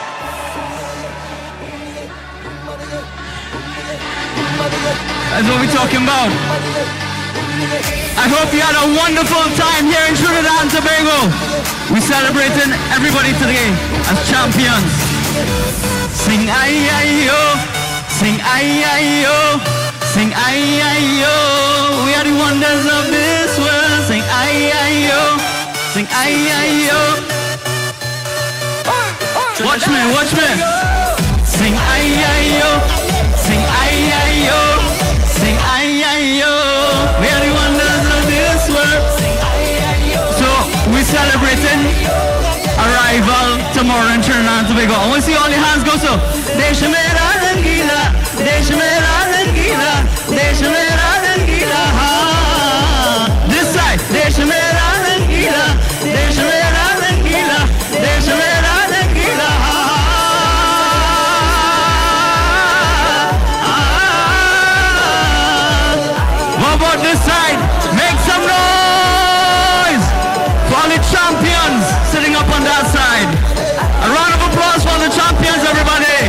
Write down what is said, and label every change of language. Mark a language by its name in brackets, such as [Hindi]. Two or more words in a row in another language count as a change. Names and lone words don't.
[English] That's what we're talking about. I hope you had a wonderful time here in Trinidad and Tobago. We're celebrating everybody today as champions. Sing ay ay yo, sing ay ay yo, sing ay ay yo. We are the wonders of this world. Sing ay ay yo. Sing ay ay yo. Watch me, watch me. Sing ay ay yo. Sing ay ay yo. Sing ay ay yo. We are the wonders of this world. So we're celebrating arrival tomorrow in Trinidad and Tobago. I want to see all your hands go so. [Hindi] देश मेरा रंगीला, देश मेरा रंगीला, देश मेरा रंगीला. [English] This side, [Hindi] देश मेरा रंगीला. देश मेरा रंगीला, देश मेरा रंगीला. [English] What about this side? Make some noise for all the champions sitting up on that side. A round of applause for the champions, everybody.